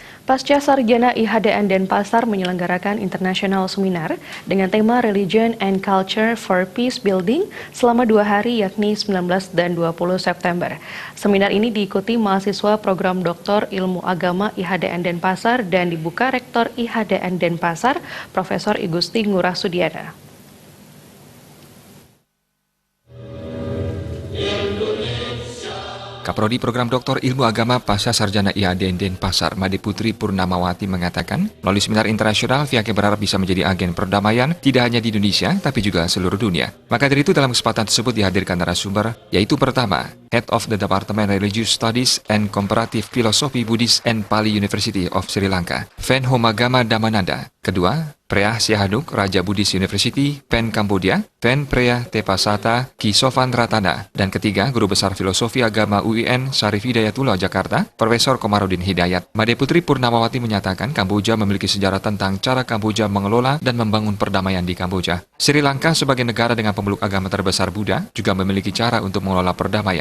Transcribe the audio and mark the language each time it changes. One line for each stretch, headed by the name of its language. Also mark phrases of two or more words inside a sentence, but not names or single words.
Indonesian: Pasca Sarjana IHDN Denpasar menyelenggarakan
English: International Seminar
Indonesian: dengan tema Religion and Culture for Peace Building selama 2 hari yakni 19 dan 20 September. Seminar ini diikuti mahasiswa program Doktor Ilmu Agama IHDN Denpasar dan dibuka Rektor IHDN Denpasar, Profesor Igusti Ngurah Sudiana. Kaprodi Program Doktor Ilmu Agama Pasca Sarjana IHDN Denpasar, Made Putri Purnamawati mengatakan, melalui seminar internasional, pihaknya berharap bisa menjadi agen perdamaian tidak hanya di Indonesia, tapi juga seluruh dunia. Maka dari itu dalam kesempatan tersebut dihadirkan narasumber, yaitu pertama,
English: Head of the Department Religious Studies and Comparative Philosophy Buddhist and Pali University of Sri Lanka,
Indonesian: Ven Homagama Damananda. Kedua, Preah Sihanouk, Raja Buddhist University, Pen Kambodia, Ven Preah Tepasata, Ki Sofan Ratana. Dan ketiga, Guru Besar Filosofi Agama UIN Syarif Hidayatullah Jakarta, Profesor Komarudin Hidayat. Made Putri Purnamawati menyatakan Kamboja memiliki sejarah tentang cara Kamboja mengelola dan membangun perdamaian di Kamboja. Sri Lanka sebagai negara dengan pemeluk agama terbesar Buddha juga memiliki cara untuk mengelola perdamaian.